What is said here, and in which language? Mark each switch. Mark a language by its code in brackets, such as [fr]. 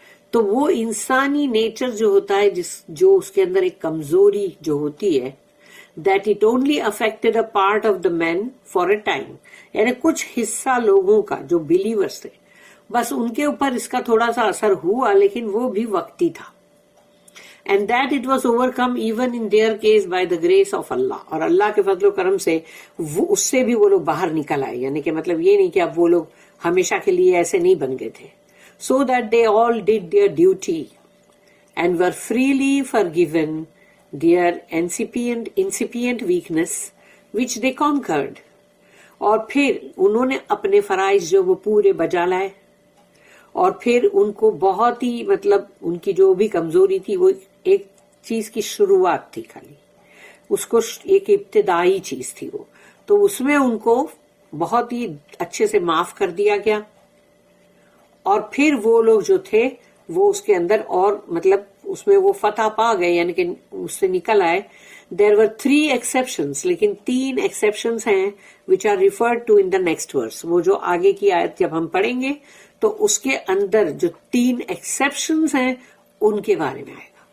[ur] تو وہ انسانی نیچر جو ہوتا ہے جو اس کے اندر ایک کمزوری جو ہوتی ہے, [en] that it only affected a part of the men for a time. [ur] یعنی کچھ حصہ لوگوں کا جو بلیورز تھے بس ان کے اوپر اس کا تھوڑا سا اثر ہوا, لیکن وہ بھی وقتی تھا. [en] And that it was overcome even in their case by the grace of Allah. [ur] اور اللہ کے فضل و کرم سے اس سے بھی وہ لوگ باہر نکل آئے, یعنی کہ مطلب یہ نہیں کہ اب وہ لوگ ہمیشہ کے لیے ایسے نہیں بن گئے تھے. [en] So that they all did their duty and were freely forgiven their incipient weakness which they conquered. [ur] اور پھر انہوں نے اپنے فرائض جو وہ پورے بجا لائے اور پھر ان کو بہت ہی مطلب ان کی جو بھی کمزوری تھی وہ ایک چیز کی شروعات تھی, خالی اس کو ایک ابتدائی چیز تھی وہ, تو اس میں ان کو بہت ہی اچھے سے معاف کر دیا گیا. اور پھر وہ لوگ جو تھے وہ اس کے اندر اور مطلب اس میں وہ فتح پا گئے, یعنی کہ اس سے نکل آئے. [en] There were 3 exceptions, لیکن 3 exceptions ہیں which are referred to in the next verse. [ur] وہ جو آگے کی آیت جب ہم پڑھیں گے تو اس کے اندر جو 3 ایکسیپشنز ہیں ان کے بارے میں آئے